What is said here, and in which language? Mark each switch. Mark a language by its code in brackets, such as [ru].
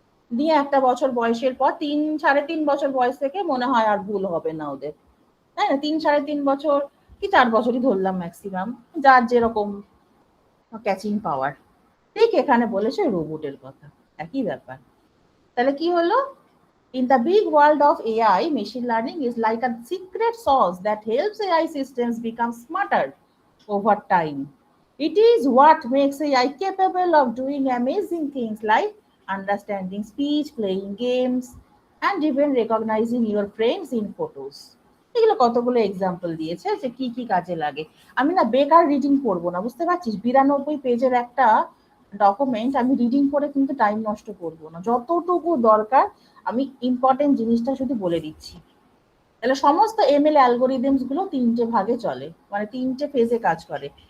[bn] দিয়ে একটা বছর বয়সের পর 3-3.5 বয়স থেকে মনে হয় আর ভুল হবে না ওদের, তাই না? 3-3.5 বছর কি 4 বছরই ধরলাম ম্যাক্সিমাম, যার যেরকম ক্যাচিং পাওয়ার। ঠিক এখানে বলেছে রোবটের কথা, একই ব্যাপার। তাহলে কি হলো, [en] in the big world of AI, machine learning is like a secret sauce that helps AI systems become smarter over time. It is what makes AI capable of doing amazing things like understanding speech, playing games, and even recognizing your friends in photos. [bn] এগুলো কতগুলো example দিয়েছে যে কি কি কাজে লাগে। আমি না বেকার রিডিং পড়বো না, বুঝতে পারছিস? 92 পেজের একটা ডকুমেন্ট আমি রিডিং করে কিন্তু টাইম নষ্ট করবো না। যতটুকু দরকার আমি ইম্পর্টেন্ট জিনিসটা শুধু বলে দিচ্ছি। তাহলে সমস্ত এমএল অ্যালগোরিদমস গুলো 3টে ভাগে চলে, মানে 3টে ফেজে কাজ করে।